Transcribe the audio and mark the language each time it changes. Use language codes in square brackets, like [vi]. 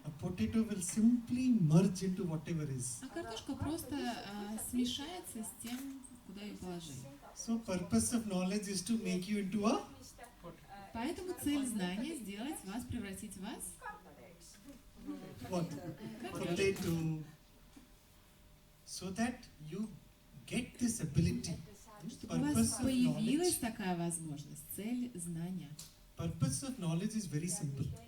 [en] A potato will simply merge into whatever is. [ru] А картошка просто смешается с тем, куда ее положили. [en] So purpose of knowledge is to make you into a [ru] Поэтому цель знания сделать вас, превратить вас [en] what? Potato. So that you get this ability. [ru] чтобы у вас появилась такая возможность. Цель знания. [en] Purpose of knowledge is very simple.